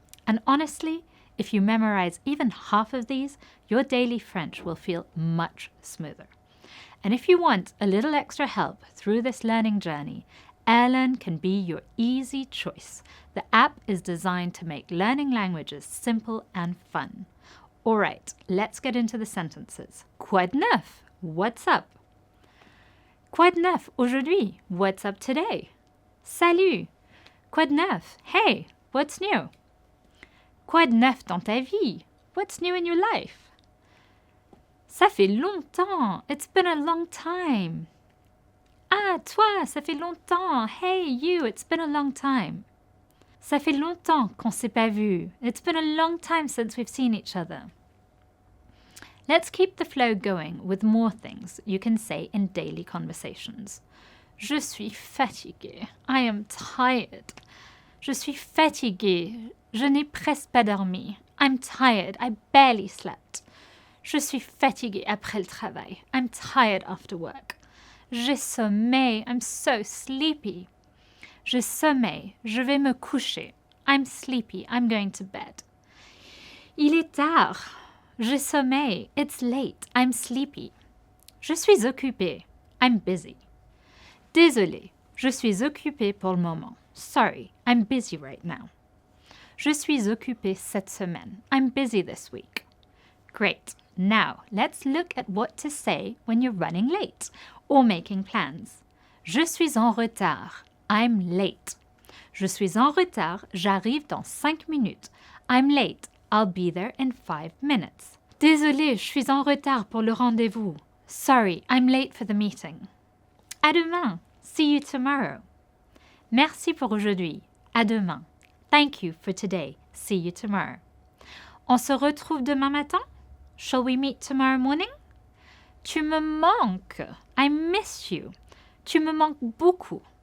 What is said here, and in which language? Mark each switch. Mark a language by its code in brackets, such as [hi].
[en] And honestly, if you memorize even half of these, your daily French will feel much smoother. And if you want a little extra help through this learning journey, Airlearn can be your easy choice. The app is designed to make learning languages simple and fun. All right, let's get into the sentences. [fr] Quoi de neuf? [en] What's up? [fr] Quoi de neuf aujourd'hui? [en] What's up today? [fr] Salut! Quoi de neuf? [en] Hey, what's new? [fr] Quoi de neuf dans ta vie? [en] What's new in your life? [fr] Ça fait longtemps. [en] It's been a long time. [fr] Ah, toi, ça fait longtemps. [en] Hey, you, it's been a long time. [fr] Ça fait longtemps qu'on s'est pas vu. [en] It's been a long time since we've seen each other. Let's keep the flow going with more things you can say in daily conversations. [fr] Je suis fatiguée. [en] I am tired. [fr] Je suis fatiguée. Je n'ai presque pas dormi. [en] I'm tired. I barely slept. [fr] Je suis fatiguée après le travail. [en] I'm tired after work. [fr] J'ai sommeil. [en] I'm so sleepy. [fr] J'ai sommeil. Je vais me coucher. [en] I'm sleepy. I'm going to bed. [fr] Il est tard. J'ai sommeil. [en] It's late. I'm sleepy. [fr] Je suis occupée. [en] I'm busy. [fr] Désolée. Je suis occupée pour le moment. [en] Sorry. I'm busy right now. [fr] Je suis occupée cette semaine. [en] I'm busy this week. Great. Now, let's look at what to say when you're running late or making plans. [fr] Je suis en retard. [en] I'm late. [fr] Je suis en retard. J'arrive dans 5 minutes. [en] I'm late. I'll be there in 5 minutes. [fr] Désolée, je suis en retard pour le rendez-vous. [en] Sorry, I'm late for the meeting. [fr] À demain. [en] See you tomorrow. [fr] Merci pour aujourd'hui. À demain. [en] Thank you for today. See you tomorrow. [fr] On se retrouve demain matin? [en] Shall we meet tomorrow morning? [fr] Tu me manques. [en] I miss you. [fr] Tu me manques beaucoup.